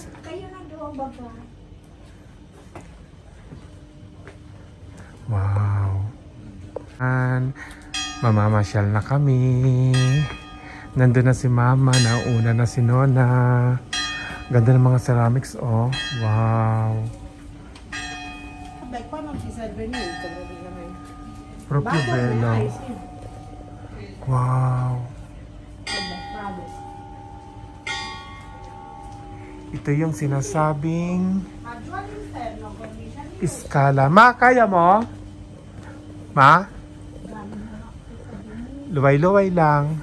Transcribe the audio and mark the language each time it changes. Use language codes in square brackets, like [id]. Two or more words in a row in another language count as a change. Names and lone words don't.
[tl] Kayo na doon baba. Wow. And mamamasyal na kami. Nandun na si Mama. Nauna na si Nona. Ganda ng mga ceramics oh. Wow. [it] Proprio bello. Wow. [tl] Ito yung sinasabing Scala. Ma, kaya mo? Ma? Luway-luway lang.